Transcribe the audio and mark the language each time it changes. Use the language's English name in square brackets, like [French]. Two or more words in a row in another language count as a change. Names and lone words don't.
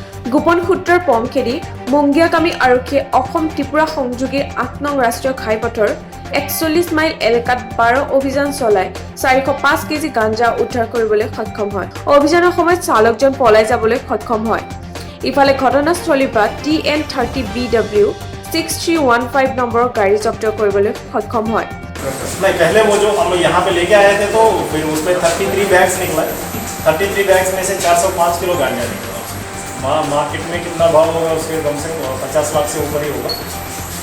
[Assamese] গোপন সূত্ৰৰ পম খেদি মংগিয়াকামী আৰক্ষীয়ে অসম ত্ৰিপুৰা সংযোগী 8 নং ৰাষ্ট্ৰীয় ঘাইপথৰ 41 মাইল এলেকাত 12 অভিযান চলাই 405 কেজি গাঞ্জা উদ্ধাৰ কৰিবলৈ সক্ষম হয়। অভিযানৰ সময়ত চালকজন পলাই যাবলৈ সক্ষম হয়। ইফালে ঘটনাস্থলীৰ পৰা TN30BW 6315 নম্বৰৰ গাড়ী জব্দ কৰিবলৈ সক্ষম হয়। [Hindi] नहीं, पहले वो जो हम लोग यहाँ पे लेके आए थे तो फिर उसमें 33 बैग्स निकला। 33 बैग्स में से 405 किलो गांजा निकला। मार्केट में कितना भाव होगा उसके कम से कम 50 लाख से ऊपर ही होगा।